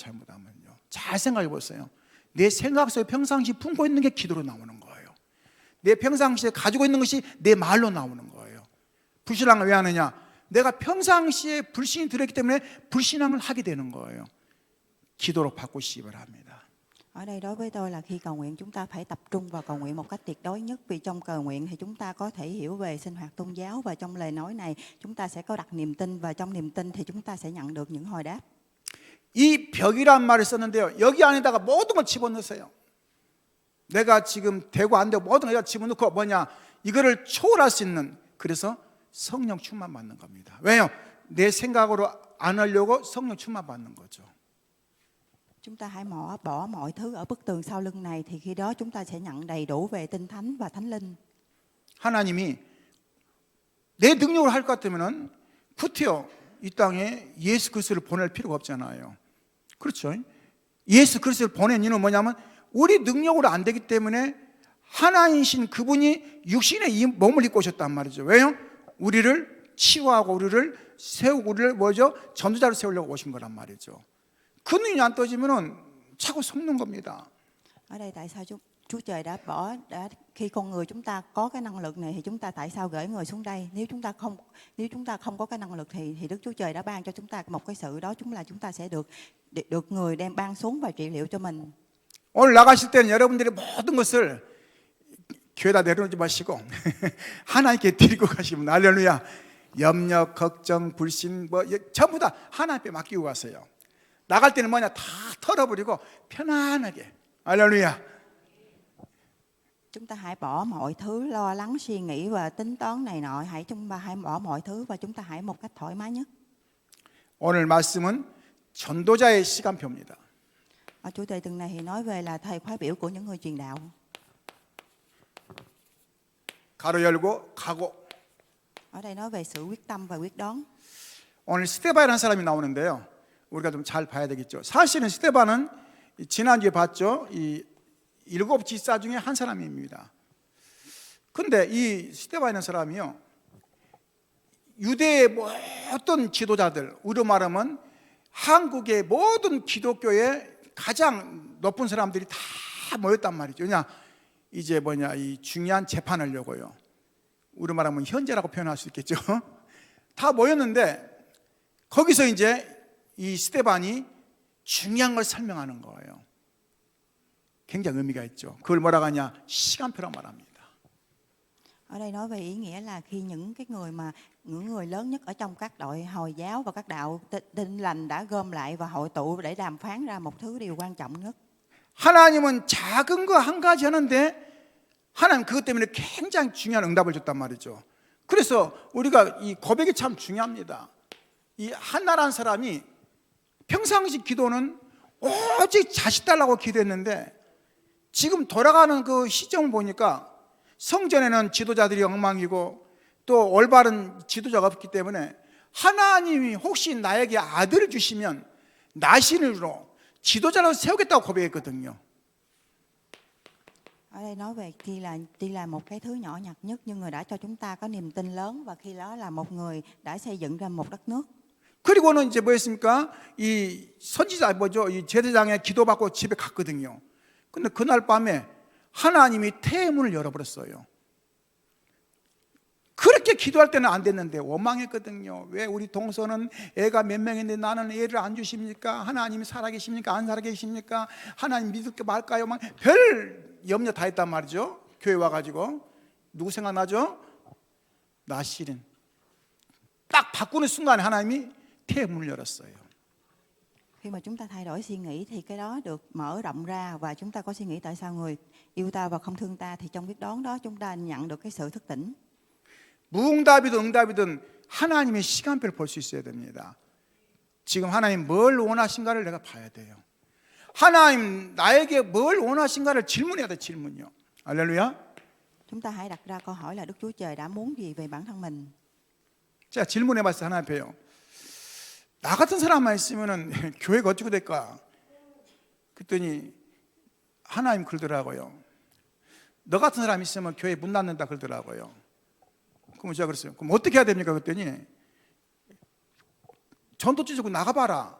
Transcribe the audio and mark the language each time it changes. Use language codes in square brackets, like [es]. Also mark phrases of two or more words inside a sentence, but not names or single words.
[ko] 잘못하면요. 잘 생각해 보세요. 내 생각 속에 평상시 품고 있는 게 기도로 나오는 거예요. 내 평상시에 가지고 있는 것이 내 말로 나오는 거예요. 불신앙을 왜 하느냐? 내가 평상시에 불신이 들어있기 때문에 불신앙을 하게 되는 거예요. 기도로 바꾸시기 바랍니다. [vi] Ở đây đối với tôi là khi cầu nguyện chúng ta phải tập trung vào cầu nguyện một cách tuyệt đối nhất, vì trong cầu nguyện thì chúng ta có thể hiểu về sinh hoạt tôn giáo, và trong lời nói này chúng ta sẽ có đặt niềm tin, và trong niềm tin thì chúng ta sẽ nhận được những hồi đáp. [ko] 이 벽이란 말을 썼는데요. 여기 안에다가 모든 걸 집어넣으세요. 내가 지금 되고 안 되고 모든 걸 집어넣고 뭐냐? 이거를 초월할 수 있는, 그래서 성령 충만 받는 겁니다. 왜요? 내 생각으로 안 하려고 성령 충만 받는 거죠. [vi] Chúng ta hãy bỏ mọi thứ ở bức tường sau lưng này, thì khi đó chúng ta sẽ nhận đầy đủ về tinh thánh và thánh linh. [ko] 하나님이 내 능력으로 할 것 같으면은 구태여 이 땅에 예수 그리스도를 보낼 필요가 없잖아요. 그렇죠? 예수 그리스도를 보낸 이유는 뭐냐면 우리 능력으로 안 되기 때문에 하나님이신 그분이 육신의 이 몸을 입고 오셨단 말이죠. 왜요? 우리를 치유하고 우리를 세우고 우리를 뭐죠? 전도자로 세우려고 오신 거란 말이죠. 그 눈이 안 떠지면은 자꾸 속는 겁니다. [vi] Ở đây tại sao Chúa Trời đã khi con người chúng ta có cái năng lực này thì chúng ta tại sao gửi người xuống đây? Nếu chúng ta không có cái năng lực thì Đức Chúa Trời đã ban cho chúng ta một cái sự đó, chúng ta sẽ được người đem ban xuống và trị liệu cho mình. [ko] 오늘 나가실 때는 여러분들이 모든 것을 교회다 내려놓지 마시고 하나님께 드리고 가시면 할렐루야. 염려, 걱정, 불신 뭐 전부 다 하나님 앞에 맡기고 가세요. 나갈 때는 뭐냐? 다 털어버리고 편안하게. 할렐루야. [vi] Chúng ta hãy bỏ mọi thứ lo lắng, suy nghĩ và tính toán này nọ, chúng ta hãy bỏ mọi thứ và chúng ta hãy một cách thoải mái nhất. [ko] 오늘 말씀은 전도자의 시간표입니다. [vi] Ở chủ đề tuần này thì nói về là thời khóa biểu của những người truyền đạo. [ko] 가로 열고 가고. [vi] Ở đây nói về sự quyết tâm và quyết đoán. [ko] 오늘 스데반이라는 사람이 나오는데요. 우리가 좀 잘 봐야 되겠죠. 사실은 스데반은 지난주에 봤죠. 이 7 지사 중에 한 사람입니다. 근데 이 스데반이라는 사람이요, 유대의 모든 지도자들, 우리로 말하면 한국의 모든 기독교의 가장 높은 사람들이 다 모였단 말이죠. 그냥 이제 이 중요한 재판하려고요. 우리로 말하면 현재라고 표현할 수 있겠죠. 다 모였는데 거기서 이제 이 스데반이 중요한 걸 설명하는 거예요. 굉장히 의미가 있죠. 그걸 뭐라고 하냐? 시간표라고 말합니다. [vi] Ở đây nói về ý nghĩa là khi những người lớn nhất ở trong các đội Hồi giáo và các đạo Tin lành đã gom lại và hội tụ để đàm phán ra một điều quan trọng nhất. [ko] 하나님은 작은 거 한 가지 하는데 하나님 그것 때문에 굉장히 중요한 응답을 줬단 말이죠. 그래서 우리가 이 고백이 참 중요합니다. 이 한나라는 사람이 평상시 기도는 오직 자식 달라고 기도했는데 지금 돌아가는 그 시점을 보니까 성전에는 지도자들이 엉망이고 또 올바른 지도자가 없기 때문에 하나님이 혹시 나에게 아들을 주시면 나신으로 지도자로 세우겠다고 고백했거든요. [vi] Ở đây nói về tuy là một cái thứ nhỏ nhặt nhất, nhưng người đã cho chúng ta có niềm tin lớn, và khi đó là một người đã xây dựng ra một đất nước. [ko] 그리고는 이제 뭐였습니까? 이 선지자 뭐죠? 이 제사장의 기도받고 집에 갔거든요. 근데 그날 밤에 하나님이 태문을 열어버렸어요. 그렇게 기도할 때는 안 됐는데 원망했거든요. 왜 우리 동서는 애가 몇 명인데 나는 애를 안 주십니까? 하나님이 살아계십니까? 안 살아계십니까? 하나님 믿을까 말까요? 막 별 염려 다 했단 말이죠. 교회 와가지고. 누구 생각나죠? 나실은. 딱 바꾸는 순간에 하나님이 태문을 열었어요. [vi] Khi mà chúng ta thay đổi suy nghĩ thì cái đó được mở rộng ra, và chúng ta có suy nghĩ tại sao người yêu ta và không thương ta, thì trong biết đoán đó chúng ta nhận được cái sự thức tỉnh. [ko] 무응답이든 응답이든 하나님의 시간표를 볼 수 있어야 됩니다. 지금 하나님 뭘 원하신가를 내가 봐야 돼요. 하나님 나에게 뭘 원하신가를 질문해야 돼. 질문이요. 할렐루야. [vi] Chúng ta hãy đặt ra câu hỏi là Đức Chúa Trời đã muốn gì về bản thân mình. [ko] 제가 질문해봤어요. 하나님 앞에요. 나 같은 사람만 있으면은 교회가 어떻게 될까? 그랬더니 하나님 그러더라고요. 너 같은 사람 있으면 교회 문 닫는다 그러더라고요. 그럼 제가 그랬어요. 그럼 어떻게 해야 됩니까? 그랬더니 전도지구 나가봐라.